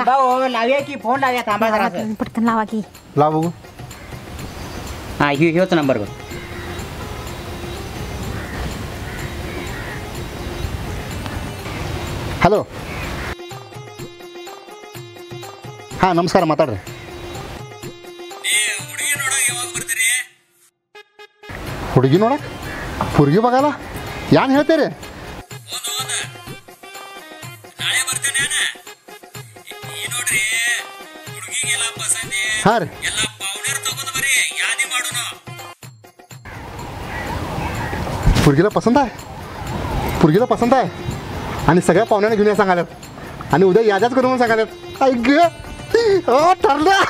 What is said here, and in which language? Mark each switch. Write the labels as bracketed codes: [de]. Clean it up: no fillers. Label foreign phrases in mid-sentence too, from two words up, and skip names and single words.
[mr] थांबा हो लावूया की फोन लावूया. थांबा जरा पटकन लावा की. लाव बघू. हा ह्योच नंबर बघ. [kn] हॅलो हां ನಮಸ್ಕಾರ ಮಾತಾಡ್ರಿ. ಹುಡುಗಿ ನೋಡಕ್ ಹುಡುಗಿ ಬಗಲ್ಲ ಯಾನ್ ಹೇಳ್ತೀರಿ? ಹಾಂ ರೀ [mr] पुरगीला पसंत आहे आणि सगळ्या पाहुण्यांना घेऊन या सांगाल्यात आणि उद्या याद्याच करून म्हणून सांगाल्यात. ऐक ग ठरलं.